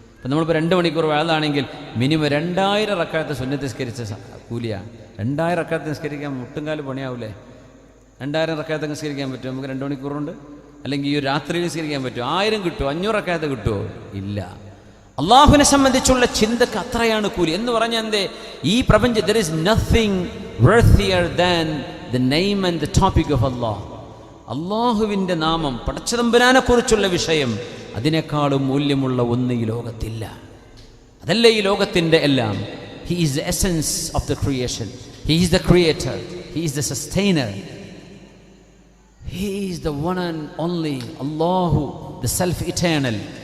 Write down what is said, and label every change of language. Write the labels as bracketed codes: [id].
[ml] അപ്പം നമ്മളിപ്പോൾ 2 മണിക്കൂർ വേളാണെങ്കിൽ മിനിമം 2000 റക്അത്ത് സുന്നത്ത് നിസ്കരിച്ച കൂലിയാണ്. 2000 റക്അത്ത് നിസ്കരിക്കാൻ മുട്ടുംകാല് പണിയാവൂലേ? 2000 റക്അത്ത് നിസ്കരിക്കാൻ പറ്റുമോ നമുക്ക് 2 മണിക്കൂറുണ്ട്? അല്ലെങ്കിൽ ഈ രാത്രി നിസ്കരിക്കാൻ പറ്റുമോ? 1000 കിട്ടുമോ? 500 റക്അത്ത് കിട്ടുമോ? ഇല്ല. അള്ളാഹുവിനെ സംബന്ധിച്ചുള്ള ചിന്തക്ക് അത്രയാണ് കൂലി. എന്ന് പറഞ്ഞാൽ എന്തേ? ഈ പ്രപഞ്ചം, [en] there is nothing worthier than the name and the topic of Allah. [ml] അള്ളാഹുവിൻ്റെ നാമം, പടച്ചതമ്പുരാനെ കുറിച്ചുള്ള വിഷയം, അതിനേക്കാളും മൂല്യമുള്ള ഒന്ന് ഈ ലോകത്തില്ല. അതല്ല ഈ ലോകത്തിൻ്റെ എല്ലാം. [en] He is the essence of the creation. He is the creator. He is the sustainer. He is the one and only Allahu, the self-eternal.